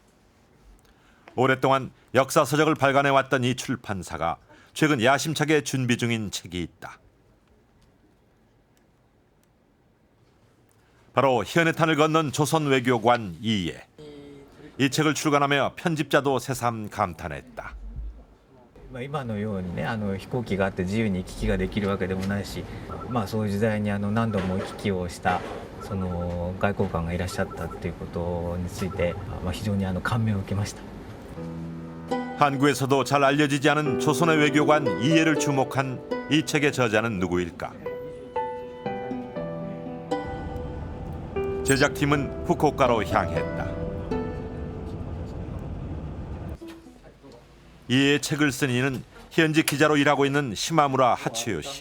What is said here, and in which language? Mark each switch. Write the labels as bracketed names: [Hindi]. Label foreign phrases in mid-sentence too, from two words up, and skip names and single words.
[Korean] 오랫동안 역사서적을 발간해왔던 이 출판사가 최근 야심차게 준비 중인 책이 있다. 바로 현해탄을 건넌 조선 외교관 이이에. 이 책을 출간하며 편집자도 새삼 감탄했다. [Japanese] 今のようにね飛行機があって自由に行き来ができるわけでもないし、そういう時代に何度も行き来をしたその外交官がいらっしゃったっていうことについて、非常に感銘を受けました。 [Korean] 한국에서도 잘 알려지지 않은 조선의 외교관 이이에를 주목한 이 책의 저자는 누구일까? 제작팀은 후쿠오카로 향했다. 이이의 책을 쓴 이는 현지 기자로 일하고 있는 시마무라 하츠요 씨.